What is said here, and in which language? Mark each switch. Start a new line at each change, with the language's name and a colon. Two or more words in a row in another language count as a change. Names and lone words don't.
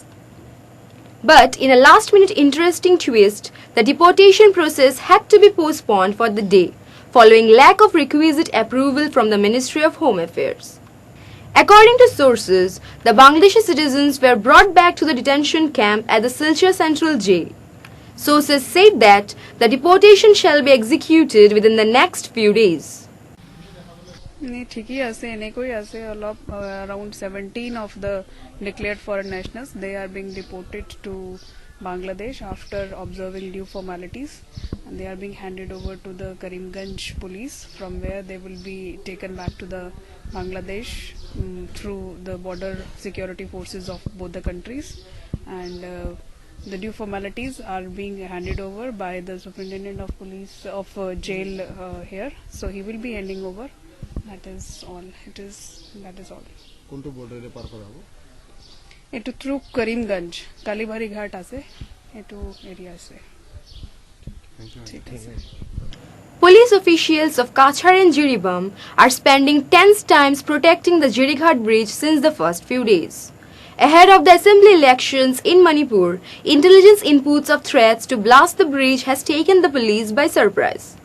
English: But in a last-minute interesting twist, the deportation process had to be postponed for the day, following lack of requisite approval from the Ministry of Home Affairs. According to sources, the Bangladeshi citizens were brought back to the detention camp at the Silchar Central Jail. Sources said that the deportation shall be executed within the next few days.
Assamese: ঠিকই আছে এনেকৈ আছে অলপ
English: around 17 of the declared foreign nationals they are being deported to Bangladesh after observing due formalities and they are being handed over to the Karimganj police from where they will be taken back to the Bangladesh through the border security forces of both the countries and the due formalities are being handed over by the superintendent of police of jail here so he will be handing over. That is all. That is all.
Bangla: কোনটো বর্ডারে পার করা হবে?
Assamese: এটো থ্রু করিমগঞ্জ কালীবাড়ি ঘাট আছে এটো এরিয়া আছে ঠিক আছে
English: Police officials of Kachar and Jiribam are spending tense times protecting the Jirighat bridge since the first few days. Ahead of the assembly elections in Manipur, intelligence inputs of threats to blast the bridge has taken the police by surprise.